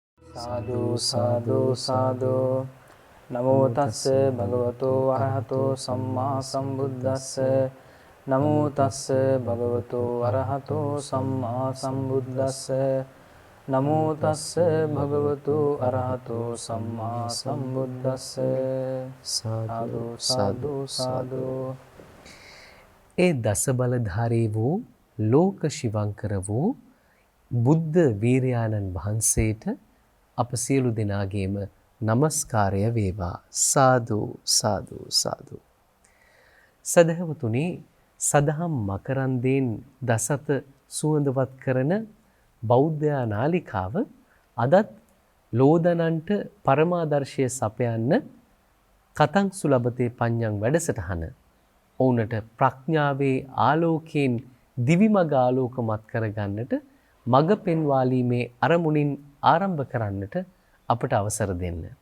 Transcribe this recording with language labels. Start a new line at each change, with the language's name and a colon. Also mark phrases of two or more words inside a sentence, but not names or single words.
Pali: සාදු සාදු සාදු නමෝ තස්ස භගවතු අරහතෝ සම්මා සම්බුද්දස්ස නමෝ තස්ස භගවතු අරහතෝ සම්මා සම්බුද්දස්ස නමෝ තස්ස භගවතු අරහතෝ සම්මා සම්බුද්දස්ස සාදු සාදු සාදු.
Sinhala: ඒ දස බලධාරී වූ ලෝක ශිවංකර වූ බුද්ධ වීරයාණන් වහන්සේට අප සියලු දෙනාගේම නමස්කාරය වේවා.
Pali: සාදු සාදු සාදු.
Sinhala: සදහවතුනි, සදහම් මකරන්දයෙන් දසත සුවඳවත් කරන බෞද්ධ නාලිකාව අදත් ලෝදනන්ට පරමාදර්ශය සපයන්න කතං සුලබතේ පඤ්ඤං වැඩසටහන ඔවුනට ප්‍රඥාවේ ආලෝකයෙන් දිවිමග ආලෝකමත් කරගන්නට මඟ පෙන්වාලීමේ අරමුණින් ආරම්භ කරන්නට අපට අවසර දෙන්න.